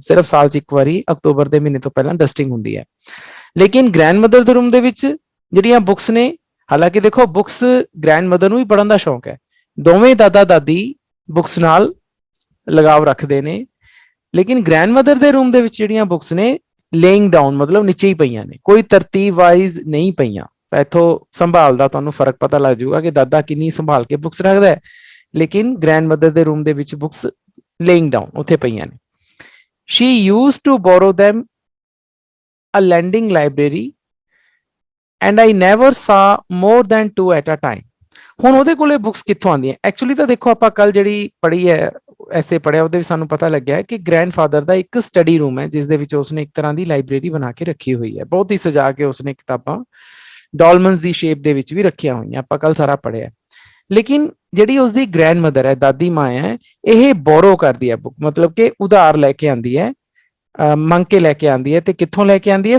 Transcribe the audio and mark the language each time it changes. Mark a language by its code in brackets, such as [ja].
[pa] ਸਿਰਫ ਸਾਲ 'ਚ ਇੱਕ ਵਾਰੀ ਅਕਤੂਬਰ ਦੇ ਮਹੀਨੇ ਤੋਂ ਪਹਿਲਾਂ ਡਸਟਿੰਗ ਹੁੰਦੀ ਹੈ। ਲੇਕਿਨ ਗ੍ਰੈਂਡਮਦਰ ਦੇ ਰੂਮ ਦੇ ਵਿੱਚ ਜਿਹੜੀਆਂ ਬੁੱਕਸ ਨੇ, ਹਾਲਾਂਕਿ ਦੇਖੋ ਬੁੱਕਸ ਗ੍ਰੈਂਡਮਦਰ ਨੂੰ ਵੀ ਪੜ੍ਹਨ ਦਾ ਸ਼ੌਂਕ ਹੈ, ਦੋਵੇਂ ਦਾਦਾ ਦਾਦੀ ਬੁੱਕਸ ਨਾਲ ਲਗਾਵ ਰੱਖਦੇ ਨੇ, ਲੇਕਿਨ ਗ੍ਰੈਂਡਮਦਰ ਦੇ ਰੂਮ ਦੇ ਵਿੱਚ ਜਿਹੜੀਆਂ ਬੁੱਕਸ ਨੇ [en] laying down [pa] ਮਤਲਬ ਨੀਚੇ ਹੀ ਪਈਆਂ ਨੇ, ਕੋਈ ਤਰਤੀਬ ਵਾਈਜ਼ ਨਹੀਂ ਪਈਆਂ। ਇੱਥੋਂ ਸੰਭਾਲ ਦਾ ਤੁਹਾਨੂੰ ਫਰਕ ਪਤਾ ਲੱਗ ਜਾਊਗਾ ਕਿ ਦਾਦਾ ਕਿੰਨੀ ਸੰਭਾਲ ਕੇ ਬੁੱਕਸ ਰੱਖਦਾ ਹੈ, ਲੇਕਿਨ ਗ੍ਰੈਂਡਮਦਰ ਦੇ ਰੂਮ ਦੇ ਵਿੱਚ ਬੁੱਕਸ [en] laying down [pa] ਉੱਥੇ ਪਈਆਂ ਨੇ। [en] She used to borrow them a lending library and I never saw more than 2 at a time। [pa] ਹੁਣ ਉਹਦੇ ਕੋਲੇ ਬੁੱਕਸ ਕਿੱਥੋਂ ਆਉਂਦੀਆਂ? ਐਕਚੁਅਲੀ ਤਾਂ ਦੇਖੋ ਆਪਾਂ ਕੱਲ ਜਿਹੜੀ ਪੜ੍ਹੀ ਹੈ, ਐਸੇ ਪੜ੍ਹਿਆ, ਉਹਦੇ ਵਿੱਚ ਸਾਨੂੰ ਪਤਾ ਲੱਗਿਆ ਕਿ ਗ੍ਰੈਂਡਫਾਦਰ ਦਾ ਇੱਕ ਸਟੱਡੀ ਰੂਮ ਹੈ ਜਿਸ ਦੇ ਵਿੱਚ ਉਸਨੇ ਇੱਕ ਤਰ੍ਹਾਂ ਦੀ ਲਾਇਬ੍ਰੇਰੀ ਬਣਾ ਕੇ ਰੱਖੀ ਹੋਈ ਹੈ, ਬਹੁਤ ਹੀ ਸਜਾ ਕੇ ਉਸਨੇ ਕਿਤਾਬਾਂ ਡਾਲਮਨਸ ਦੀ ਸ਼ੇਪ ਦੇ ਵਿੱਚ ਵੀ ਰੱਖੀਆਂ ਹੋਈਆਂ, ਆਪਾਂ ਕੱਲ ਸਾਰਾ ਪੜ੍ਹਿਆ। ਲੇਕਿਨ ਜਿਹੜੀ ਉਸਦੀ ਗ੍ਰੈਂਡਮਦਰ ਹੈ, ਦਾਦੀ ਮਾਂ ਹੈ, ਇਹ ਬੋਰੋ ਕਰਦੀ ਹੈ ਬੁੱਕ, ਮਤਲਬ ਕਿ ਉਧਾਰ ਲੈ ਕੇ ਆਂਦੀ ਹੈ, ਮੰਗ ਕੇ ਲੈ ਕੇ ਆਂਦੀ ਹੈ। ਤੇ ਕਿੱਥੋਂ ਲੈ ਕੇ ਆਂਦੀ ਹੈ?